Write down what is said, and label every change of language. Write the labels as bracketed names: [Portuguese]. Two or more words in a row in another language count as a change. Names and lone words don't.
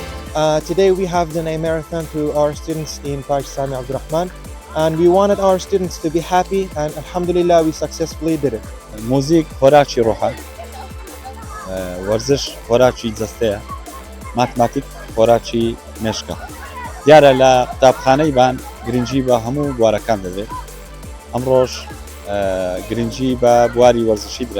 [English] Today we have done a marathon to our students in Park Sami Abdurrahman, and we wanted our students to be happy, and alhamdulillah we successfully did it. [Central Kurdish] موزیک خۆراکی ڕۆحە، وەرزش خۆراکی جەستەیە، ماتماتیک خۆراکی مێشکە. دیارە لە قوتابخانەی بان گرنگی بە هەموو بوارەکان دەبێت. ئەمڕۆژ گرنگی بە بواری وەرزشی درا.